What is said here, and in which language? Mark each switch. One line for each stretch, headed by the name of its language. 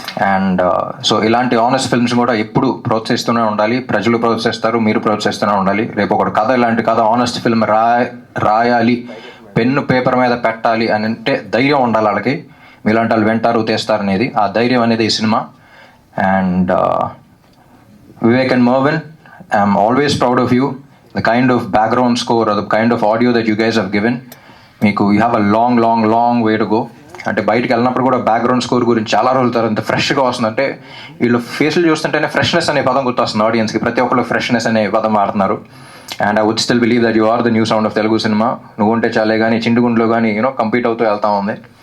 Telugu: And so ఇలాంటి honest films కూడా ఎప్పుడు ప్రోత్సహిస్తూనే ఉండాలి, ప్రజలు ప్రోత్సహిస్తారు, మీరు ప్రోత్సహిస్తూనే ఉండాలి. రేపు ఒక కథ, ఇలాంటి కథ ఆనెస్ట్ ఫిల్మ్ రాయాలి, పెన్ను పేపర్ మీద పెట్టాలి అని అంటే ధైర్యం ఉండాలి వాళ్ళకి, మీలాంటి వాళ్ళు వింటారు తీస్తారు అనేది, ఆ ధైర్యం అనేది ఈ cinema.
English: And Vivek and Mervin, I'm always proud of you, the kind of background score or the kind of audio that you guys have given. మీకు you have a long way to go.
Telugu: అంటే బయటకు వెళ్ళినప్పుడు కూడా background score గురించి చాలా రోజుల తర్వాత ఇంత ఫ్రెష్గా వస్తుందంటే, వీళ్ళు ఫేసులు చూస్తుంటేనే ఫ్రెష్నెస్ అనే పదం గుర్తొస్తుంది ఆడియన్స్కి, ప్రతి ఒక్కళ్ళు ఫ్రెష్నెస్ అనే పదం వాడుతున్నారు.
English: And I would still believe that you are the new sound of Telugu cinema.
Telugu: నువ్వు ఉంటే చాలే కానీ చిండుగుండ్లో కానీ కంపీట్ అవుతూ వెళ్తా ఉంది.